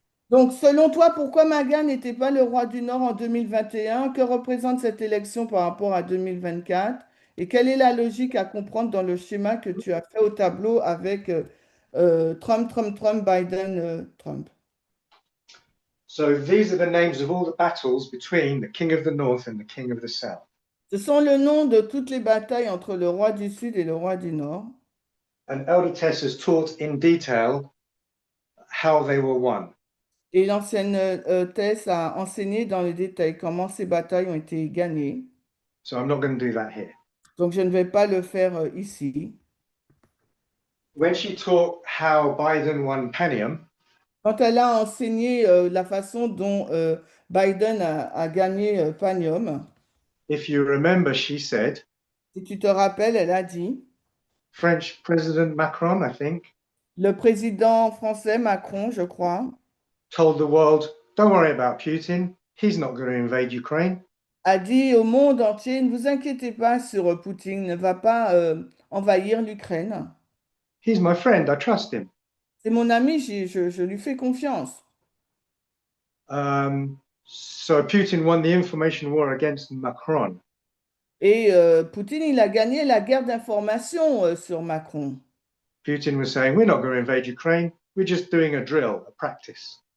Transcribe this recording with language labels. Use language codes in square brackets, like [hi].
[fr] Donc, selon toi, pourquoi MAGA n'était pas le roi du Nord en 2021? Que représente cette élection par rapport à 2024? Et quelle est la logique à comprendre dans le schéma que tu as fait au tableau avec Trump, Trump, Trump, Biden, Trump? [en] So these are the names of all the battles between the King of the North and the King of the South. [fr] Ce sont le nom de toutes les batailles entre le roi du Sud et le roi du Nord. [en] And Elder Tess has taught in detail how they were won. [fr] Et l'ancienne Tess a enseigné dans les détails comment ces batailles ont été gagnées. [en] So I'm not going to do that here. [fr] Donc, je ne vais pas le faire ici. [en] When she taught how Biden won Panium, [fr] Quand elle a enseigné la façon dont Biden a gagné Panium, [en] if you remember, she said, [fr] si tu te rappelles, elle a dit, [en] French President Macron, I think, [fr] le président français Macron, je crois, [en] told the world, don't worry about Putin. He's not going to invade Ukraine. [fr] a dit au monde entier, ne vous inquiétez pas sur Poutine, ne va pas envahir l'Ukraine. [en] He's my friend. I trust him. [fr] C'est mon ami, je lui fais confiance. [en] So Putin won the information war against Macron. [fr] Et Poutine, il a gagné la guerre d'information sur Macron. [en] Putin was saying, we're not going to invade Ukraine. We're just doing a drill, a practice.